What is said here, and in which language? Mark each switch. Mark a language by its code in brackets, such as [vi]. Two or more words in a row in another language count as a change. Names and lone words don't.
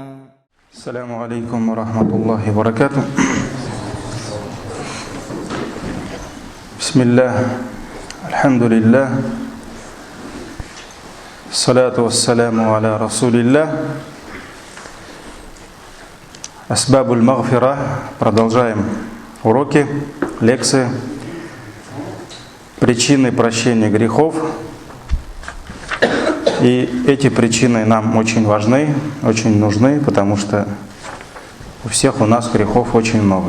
[ar] السلام عليكم ورحمة الله وبركاته. بسم الله الحمد لله الصلاة والسلام على رسول الله. أسباب المغفرة. [ru] Продолжаем уроки, лекции. Причины прощения грехов. И эти причины нам очень важны, очень нужны, потому что у всех у нас грехов очень много.